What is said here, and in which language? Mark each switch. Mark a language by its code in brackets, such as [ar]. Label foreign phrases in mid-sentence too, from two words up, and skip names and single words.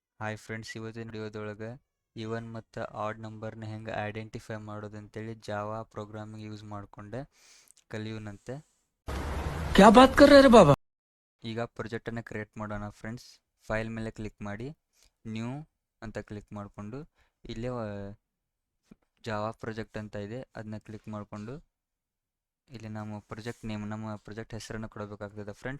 [en] hi friends, [kn] ಇವತ್ತಿನ ವಿಡಿಯೋದೊಳಗೆ ಇವನ್ ಮತ್ತು ಆಡ್ ನಂಬರ್ನ ಹೆಂಗೆ ಐಡೆಂಟಿಫೈ ಮಾಡೋದು ಅಂತೇಳಿ [en] Java programming use [kn] ಮಾಡಿಕೊಂಡೆ ಕಲಿಯೋನಂತೆ. [hi] क्या बात कर रहे हैं रे बाबा। [kn] ಈಗ ಪ್ರಾಜೆಕ್ಟನ್ನು ಕ್ರಿಯೇಟ್ ಮಾಡೋಣ ಫ್ರೆಂಡ್ಸ್. ಫೈಲ್ ಮೇಲೆ ಕ್ಲಿಕ್ ಮಾಡಿ ನ್ಯೂ ಅಂತ ಕ್ಲಿಕ್ ಮಾಡಿಕೊಂಡು ಇಲ್ಲೇ [en] Java project [kn] ಅಂತ ಇದೆ, ಅದನ್ನ ಕ್ಲಿಕ್ ಮಾಡಿಕೊಂಡು ಇಲ್ಲಿ ನಾವು [en] project name, [kn] ನಮ್ಮ ಪ್ರಾಜೆಕ್ಟ್ ಹೆಸರನ್ನು ಕೊಡಬೇಕಾಗ್ತದೆ ಫ್ರೆಂಡ್ಸ್.